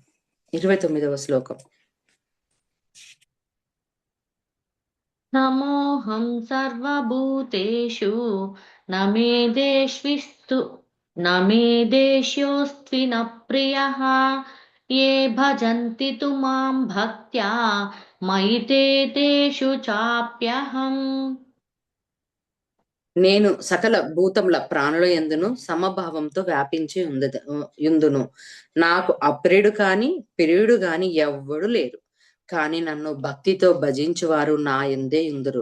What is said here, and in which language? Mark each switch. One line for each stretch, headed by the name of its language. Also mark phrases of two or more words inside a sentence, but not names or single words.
Telugu: 29వ శ్లోకం.
Sanskrit: నమోహం సర్వభూతేషు నమే దేశ్యోస్త్విన ప్రియః ఏ భజంతి తు మాం భక్త్యా మయి తే తేషు చాప్యహం.
Telugu: నేను సకల భూతముల ప్రాణుల యందును సమభావంతో వ్యాపించి యుందును. నాకు అప్రియుడు కాని ప్రియుడు కాని ఎవ్వడు లేరు. కానీ నన్ను భక్తితో భజించువారు నా యందే యుందురు.